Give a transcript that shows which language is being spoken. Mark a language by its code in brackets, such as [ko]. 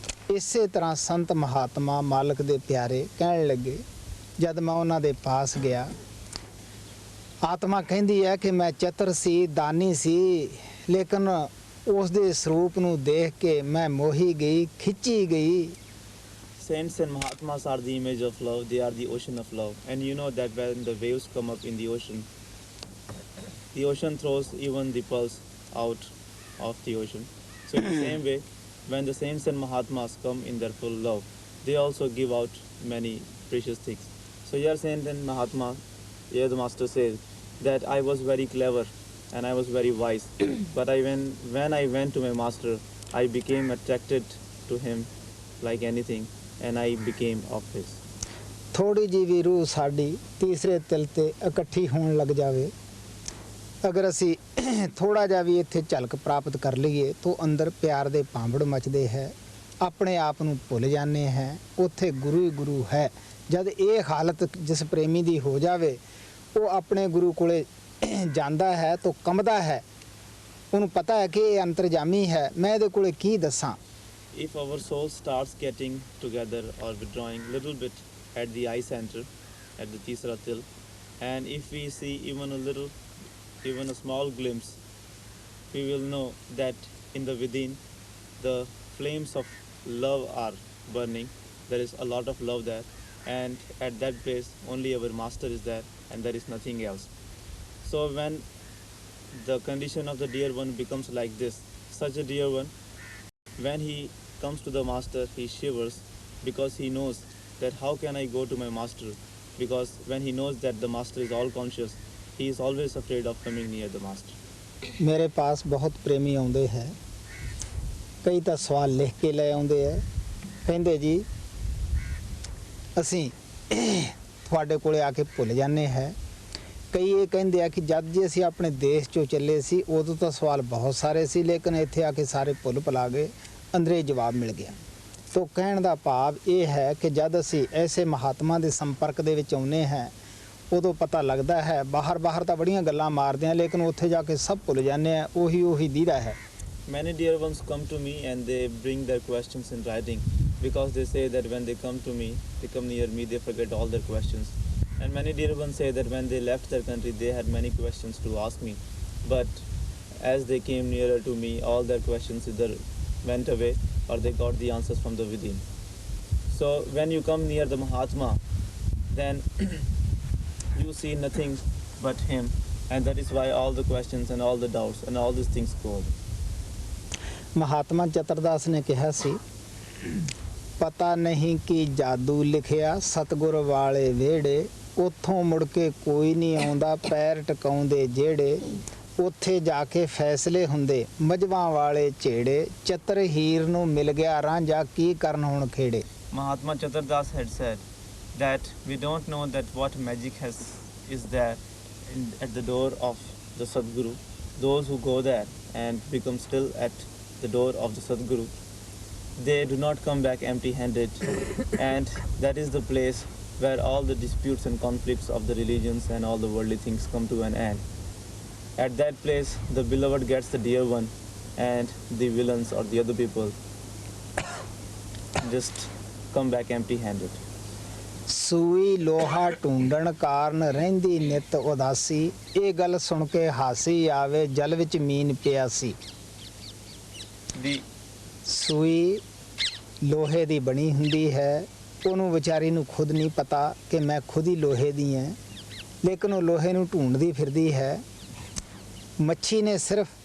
[pa] ਇਸੇ ਤਰ੍ਹਾਂ ਸੰਤ ਮਹਾਤਮਾ ਮਾਲਕ ਦੇ ਪਿਆਰੇ ਕਹਿਣ ਲੱਗੇ, ਜਦ ਮੈਂ ਉਹਨਾਂ ਦੇ ਪਾਸ ਗਿਆ, ਆਤਮਾ ਕਹਿੰਦੀ ਹੈ ਕਿ ਮੈਂ ਚਤਰ ਸੀ, ਦਾਨੀ ਸੀ, ਲੇਕਿਨ ਉਸ ਦੇ ਸਰੂਪ ਨੂੰ ਦੇਖ ਕੇ ਮੈਂ ਮੋਹੀ ਗਈ, ਖਿੱਚੀ ਗਈ। [en] Saints and Mahatmas are the image of love. They are the ocean of love. And you know that when the waves come up in the ocean throws even the pearls out of the ocean. So in the same way, when the saints and Mahatmas come in their full love, they also give out many precious things. So here Saint and Mahatma, here the Master says that I was very clever and I was very wise. But when I went to my Master, I became attracted to him like anything. And I became of his. [pa] ਥੋੜੀ ਜਿਹੀ ਵੀ ਰੂਹ ਸਾਡੀ ਤੀਸਰੇ ਤਿਲ ਤੇ ਇਕੱਠੀ ਹੋਣ ਲੱਗ ਜਾਵੇ, ਅਗਰ ਅਸੀਂ ਥੋੜਾ ਜਿਹਾ ਵੀ ਇੱਥੇ ਝਲਕ ਪ੍ਰਾਪਤ ਕਰ ਲਈਏ ਤਾਂ ਅੰਦਰ ਪਿਆਰ ਦੇ ਭਾਂਬੜ ਮਚਦੇ ਹੈ, ਆਪਣੇ ਆਪ ਨੂੰ ਭੁੱਲ ਜਾਂਦੇ ਹੈ, ਉੱਥੇ ਗੁਰੂ ਹੀ ਗੁਰੂ ਹੈ। ਜਦ ਇਹ ਹਾਲਤ ਜਿਸ ਪ੍ਰੇਮੀ ਦੀ ਹੋ ਜਾਵੇ, ਉਹ ਆਪਣੇ ਗੁਰੂ ਕੋਲੇ ਜਾਂਦਾ ਹੈ ਤਾਂ ਕੰਬਦਾ ਹੈ, ਉਹਨੂੰ ਪਤਾ ਹੈ ਕਿ ਇਹ ਅੰਤਰਜਾਮੀ ਹੈ, ਮੈਂ ਇਹਦੇ ਕੋਲੇ ਕੀ ਦੱਸਾਂ। [en] If our soul starts getting together or withdrawing little bit at the eye center, at the Tisra Til, and if we see even a small glimpse, we will know that in the within the flames of love are burning. There is a lot of love there, and at that place only our Master is there, and there is nothing else. So when the condition of the dear one becomes like this, such a dear one, when he comes to the Master, he shivers because he knows that how can I go to my Master, because when he knows that the Master is all conscious, he is always afraid of coming near the Master. [pa] ਮੇਰੇ ਪਾਸ ਬਹੁਤ ਪ੍ਰੇਮੀ ਆਉਂਦੇ ਹੈ, ਕਈ ਤਾਂ ਸਵਾਲ ਲਿਖ ਕੇ ਲੈ ਆਉਂਦੇ ਹੈ, ਕਹਿੰਦੇ ਜੀ ਅਸੀਂ ਤੁਹਾਡੇ ਕੋਲੇ ਆ ਕੇ ਭੁੱਲ ਜਾਂਦੇ ਹੈ। ਕਈ ਇਹ ਕਹਿੰਦੇ ਆ ਕਿ ਜਦ ਜੇ ਅਸੀਂ ਆਪਣੇ ਦੇਸ਼ 'ਚੋਂ ਚੱਲੇ ਸੀ ਉਦੋਂ ਤਾਂ ਸਵਾਲ ਬਹੁਤ ਸਾਰੇ ਸੀ, ਲੇਕਿਨ ਇੱਥੇ ਆ ਕੇ ਸਾਰੇ ਭੁੱਲ ਭੁਲਾ ਗਏ, ਅੰਦਰੇ ਜਵਾਬ ਮਿਲ ਗਿਆ। ਤੋ ਕਹਿਣ ਦਾ ਭਾਵ ਇਹ ਹੈ ਕਿ ਜਦ ਅਸੀਂ ਐਸੇ ਮਹਾਤਮਾ ਦੇ ਸੰਪਰਕ ਦੇ ਵਿੱਚ ਆਉਂਦੇ ਹਾਂ, ਉਦੋਂ ਪਤਾ ਲੱਗਦਾ ਹੈ। ਬਾਹਰ ਤਾਂ ਬੜੀਆਂ ਗੱਲਾਂ ਮਾਰਦੇ ਆ, ਲੇਕਿਨ ਉੱਥੇ ਜਾ ਕੇ ਸਭ ਭੁੱਲ ਜਾਂਦੇ ਆ, ਉਹੀ ਦੀਦਾ ਹੈ। [en] Many dear ones come to me and they bring their questions in writing, because they say that when they come to me, they come near me, they forget all their questions. And many dear ones say that when they left their country, they had many questions to ask me, but as they came nearer to me, all their questions either went away or they got the answers from the within. So when you come near the Mahatma, then you see nothing but him, and that is why all the questions and all the doubts and all these things go away. [pa] Mahatma ਚਤਰਦਾਸ ਨੇ ਕਿਹਾ ਸੀ, ਪਤਾ ਨਹੀਂ ਕਿ ਜਾਦੂ ਲਿਖਿਆ ਸਤਿਗੁਰ ਵਾਲੇ ਵਿਹੜੇ, ਉੱਥੋਂ ਮੁੜ ਕੇ ਕੋਈ ਨਹੀਂ ਆਉਂਦਾ ਪੈਰ ਟਿਕਾਉਂਦੇ ਜਿਹੜੇ, ਉੱਥੇ ਜਾ ਕੇ ਫੈਸਲੇ ਹੁੰਦੇ ਮਜਵਾਂ ਵਾਲੇ ਝੇੜੇ, ਚਤਰ ਹੀਰ ਨੂੰ ਮਿਲ ਗਿਆ ਰਾਂਝਾ ਕੀ ਕਰਨ ਹੁਣ ਖੇੜੇ। [en] Mahatma Chaturdas had said that we don't know that what magic is there at the door of the Sadguru. Those who go there and become still at the door of the Sadguru, they do not come back empty-handed, and that is the place where all the disputes and conflicts of the religions and all the worldly things come to an end. At that place, the beloved gets the dear one, and the villains or the other people just come back empty-handed. [pa] ਸੂਈ ਲੋਹਾ ਢੂੰਡਣ ਕਾਰਨ ਰਹਿੰਦੀ ਨਿਤ ਉਦਾਸੀ, ਇਹ ਗੱਲ ਸੁਣ ਕੇ ਹਾਸੀ ਆਵੇ ਜਲ ਵਿੱਚ ਮੀਨ ਪਿਆਸੀ। ਸੂਈ ਲੋਹੇ ਦੀ ਬਣੀ ਹੁੰਦੀ ਹੈ, ਉਹਨੂੰ ਵਿਚਾਰੀ ਨੂੰ ਖੁਦ ਨਹੀਂ ਪਤਾ ਕਿ ਮੈਂ ਖੁਦ ਹੀ ਲੋਹੇ ਦੀ ਹਾਂ, ਲੇਕਿਨ ਉਹ ਲੋਹੇ ਨੂੰ ਢੂੰਡਦੀ ਫਿਰਦੀ ਹੈ। ਮੱਛੀ ਨੇ ਸਿਰਫ